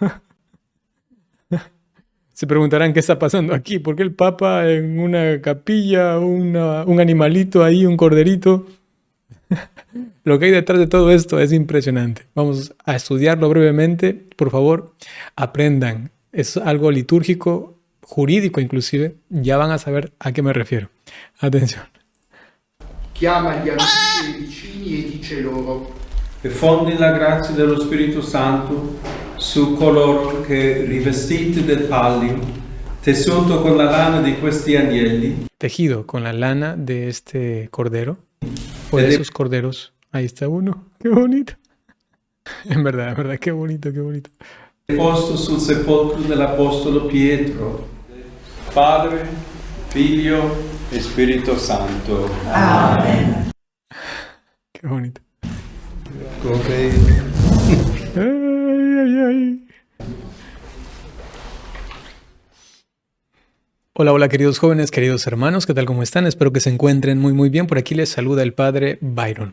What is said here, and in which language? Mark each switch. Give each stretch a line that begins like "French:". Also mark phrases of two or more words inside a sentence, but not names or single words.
Spanish: Se preguntarán qué está pasando aquí, ¿por qué el Papa en una capilla, un animalito ahí, un corderito? Lo que hay detrás de todo esto es impresionante. Vamos a estudiarlo brevemente. Por favor, aprendan. Es algo litúrgico, jurídico inclusive. Ya van a saber a qué me refiero. Atención.
Italian: Chiama gli amici e i vicini e dice loro: E fondi la grazia dello Spirito Santo su coloro che, rivestiti del pallio, tessuto con la lana di questi agnelli,
Spanish: Tejido con la lana de este cordero, o de esos corderos. Ahí está uno. Qué bonito. En verdad, qué bonito, qué bonito.
Italian: posto sul sepolcro dell'Apostolo Pietro. Padre, Figlio e Spirito Santo. Amen.
Spanish: Qué bonito. Ok. Ay. Hola queridos jóvenes, queridos hermanos, ¿qué tal? ¿Cómo están? Espero que se encuentren muy bien. Por aquí les saluda el Padre Byron.